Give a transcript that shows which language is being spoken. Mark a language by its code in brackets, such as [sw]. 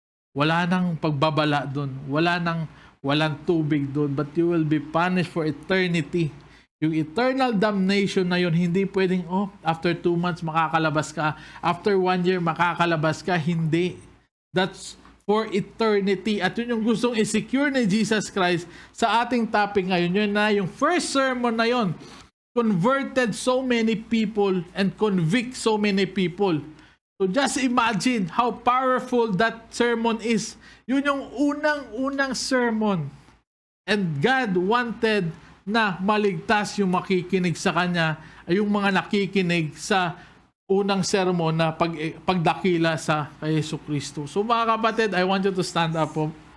[tl] Wala nang pagbabala dun. Walang tubig dun. [en] But you will be punished for eternity. [tl] Yung eternal damnation na yun, hindi pwedeng, after 2 months makakalabas ka, after 1 year makakalabas ka, hindi. [en] That's for eternity. [tl] At yun yung gustong i-secure ni Jesus Christ sa ating topic ngayon. Yun na yung [en] first sermon na yun, converted so many people and convict so many people. So just imagine how powerful that sermon is. [tl] Yun yung unang sermon. [en] And God wanted [tl] na maligtas yung makikinig sa Kanya, ay yung mga nakikinig sa unang sermon na pagdakila sa kay Jesu Kristo. So mga kapatid, [en] I want you to stand up [tl] po.